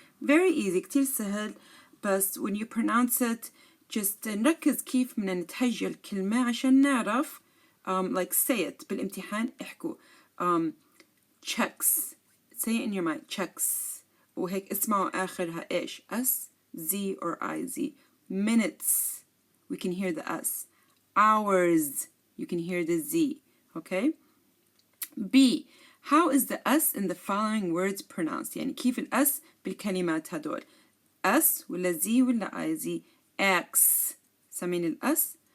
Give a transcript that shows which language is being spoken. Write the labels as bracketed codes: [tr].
[en] Very easy, [ar] كتير سهل, بس [en] when you pronounce it, just [ar] نركز كيف بدنا نتهجى الكلمة عشان نعرف [en] like say it [ar] بالامتحان احكوا [en] checks, say it in your mind, checks. [ar] وهيك اسمعوا آخرها إيش S, Z, or IZ. [en] Minutes, we can hear the S. Hours, you can hear the Z. Okay? B. How is the S in the following words pronounced? [ar] يعني كيف ال S بالكلمات هدول؟ S ولا Z ولا IZ. Acts, سامعين ال S.